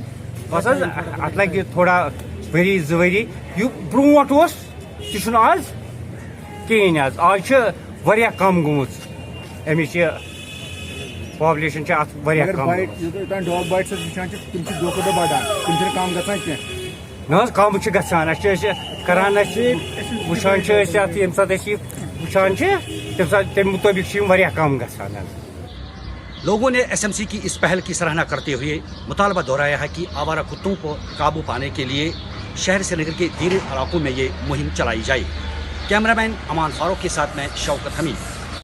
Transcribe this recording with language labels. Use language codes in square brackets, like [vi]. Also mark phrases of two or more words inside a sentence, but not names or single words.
[ks] بس حظ اتھ لگہِ تھوڑا ؤری 2 ؤری، یہِ برونٹھ اوس تہِ چھُنہٕ آز کِہیٖنۍ حظ، آز چھِ واریاہ کم گوٚمُت امِچ یہِ پاپولیشن چھِ اتھ واریاہ کم۔ [en] dog bites [ks] وٕچھان چھِ تِم چھِ دۄہ کھۄتہٕ دۄہ بڑان، تِم چھِنہٕ کم گژھان کینٛہہ؟ نہ حظ کم چھِ گژھان، اَسہِ چھِ أسۍ کران، أسۍ وٕچھان چھِ أسۍ اتھ ییٚمہِ ساتہٕ أسۍ یہِ وٕچھان چھِ تمہِ ساتہٕ تمہِ مُطٲبق چھِ یِم واریاہ کم گژھان حظ۔ [ur] لوگوں نے ایس ایم سی کی اس پہل کی سراہنا کرتے ہوئے مطالبہ دہرایا ہے کہ آوارہ کتوں کو قابو پانے کے لیے شہر سری نگر کے دیگر علاقوں میں یہ مہم چلائی جائے۔ کیمرہ مین امان فاروق کے ساتھ میں شوکت حمید۔